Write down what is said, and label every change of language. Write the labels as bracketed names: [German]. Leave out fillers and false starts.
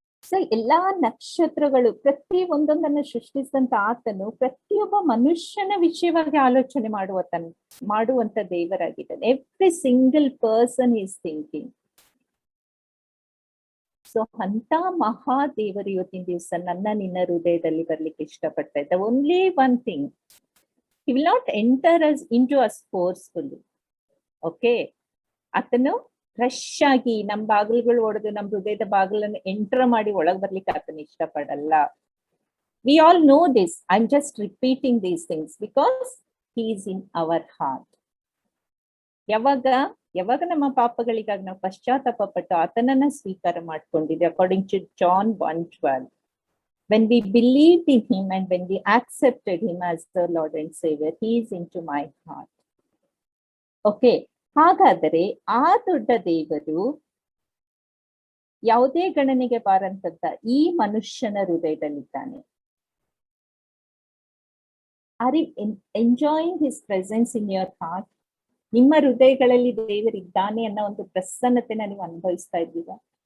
[Kannada] So ಎಲ್ಲಾ ನಕ್ಷತ್ರಗಳು ಪ್ರತಿ ಒಂದೊಂದನ್ನು ಸೃಷ್ಟಿಸಿದಂತ ಆತನು ಪ್ರತಿಯೊಬ್ಬ ಮನುಷ್ಯನ ವಿಷಯವಾಗಿ ಆಲೋಚನೆ ಮಾಡುವಂತ ದೇವರಾಗಿದ್ದಾನೆ. [English] Every single person is thinking. [Kannada] So ಅಂತ ಮಹಾದೇವರು ಇವತ್ತಿನ ದಿವಸ ನಿನ್ನ ಹೃದಯದಲ್ಲಿ ಬರ್ಲಿಕ್ಕೆ ಇಷ್ಟಪಡ್ತಾ ಇದ್ದ. [English] Only one thing, he will not enter us into us forcefully. [Kannada] Okay, ಆತನು ಫ್ರೆಶ್ ಆಗಿ ನಮ್ ಬಾಗಿಲುಗಳು ಹೊಡೆದು ನಮ್ ಹೃದಯದ ಬಾಗಿಲನ್ನು ಎಂಟರ್ ಮಾಡಿ ಒಳಗ್ ಬರ್ಲಿಕ್ಕೆ ಆತನ ಇಷ್ಟಪಡಲ್ಲ. [English] We all know this. I am just repeating these things because he is in our heart. [Kannada] ಯಾವಾಗ ನಮ್ಮ ಪಾಪಗಳಿಗಾಗಿ ನಾವು ಪಶ್ಚಾತ್ತಾಪ ಪಟ್ಟು ಆತನನ್ನ ಸ್ವೀಕಾರ ಮಾಡ್ಕೊಂಡಿದ್ದೆ, [English] According to John 1:12, when we believed in him and when we accepted him as the Lord and Savior, he is into my heart. [Kannada] Okay, ಹಾಗಾದರೆ ಆ ದೊಡ್ಡ ದೇವರು ಯಾವುದೇ ಗಣನೆಗೆ ಬಾರಂತದ್ದ ಈ ಮನುಷ್ಯನ ಹೃದಯದಲ್ಲಿದ್ದಾನೆ. [English] Are you enjoying his presence in your heart? [Kannada] ನಿಮ್ಮ ಹೃದಯಗಳಲ್ಲಿ ದೇವರಿದ್ದಾನೆ ಅನ್ನೋ ಒಂದು ಪ್ರಸನ್ನತೆನ ನೀವು ಅನುಭವಿಸ್ತಾ ಇದ್ದೀರಾ?